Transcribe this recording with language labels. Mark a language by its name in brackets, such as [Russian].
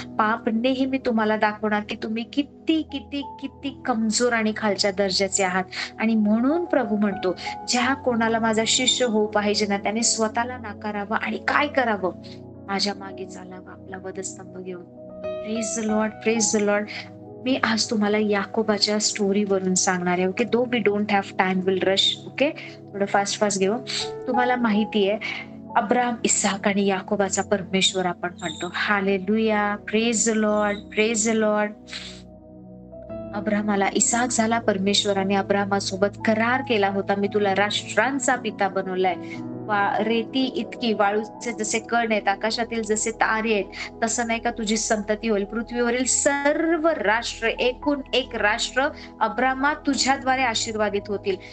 [Marathi] पाप नेहमी तुम्हाला दाखवणार की तुम्ही किती किती किती कमजोर आणि खालच्या दर्जाचे आहात. आणि म्हणून प्रभू म्हणतो, ज्या कोणाला माझा शिष्य होऊ पाहिजे ना, त्याने स्वतःला नाकारावं आणि काय करावं? माझ्या मागे चालावं, आपला वधस्तंभ घेऊन. [English] Praise the lord, praise the lord. [Marathi] मी आज तुम्हाला याकोबाच्या स्टोरी वरून सांगणार आहे. Okay, [English] Though we don't have time, will rush. [Marathi] Okay, थोडं फास्ट घेऊ. तुम्हाला माहितीये अब्राहम, इसाक आणि याकोबाचा परमेश्वर आपण म्हणतो. Hallelujah. [English] Praise the lord, praise the lord. [Marathi] अब्राहमाला Isaac झाला. परमेश्वराने अब्राहमासोबत करार केला होता, मी तुला राष्ट्रांचा पिता बनवलाय. रेती इतकी, वाळूचे जसे कण आहेत, आकाशातील जसे तारे आहेत, तसं नाही का तुझी संतती होईल. पृथ्वीवरील सर्व राष्ट्र, एकूण एक राष्ट्र अब्राहमा तुझ्याद्वारे आशीर्वादित होतील.